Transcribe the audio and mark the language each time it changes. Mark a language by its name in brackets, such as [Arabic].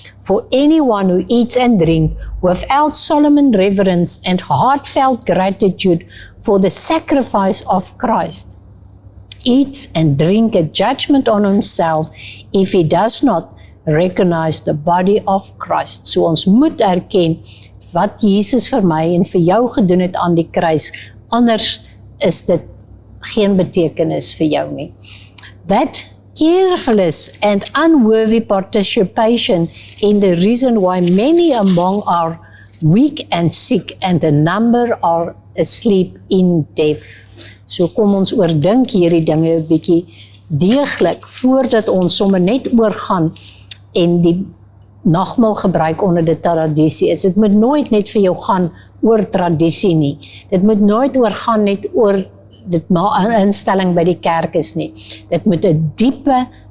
[English] For anyone who eats and drinks without solemn reverence and heartfelt gratitude for the sacrifice of Christ, eats and drink a judgment on himself if he does not recognize the body of Christ. [Afrikaans] So ons moet erken wat Jesus vir my en vir jou gedoen het aan die kruis, anders is dit geen betekenis vir jou nie. [English] That careless and unworthy participation in the reason why many among are weak and sick and a number are asleep in death. [Afrikaans] So kom ons oordink hierdie dinge 'n bietjie deeglik voordat ons sommer net oorgaan en die nagmaal gebruik onder die tradisie is. Dit moet nooit net vir jou gaan oor tradisie nie. Dit moet nooit oorgaan net oor dit maar 'n instelling by die kerk is nie. Dit moet 'n diepe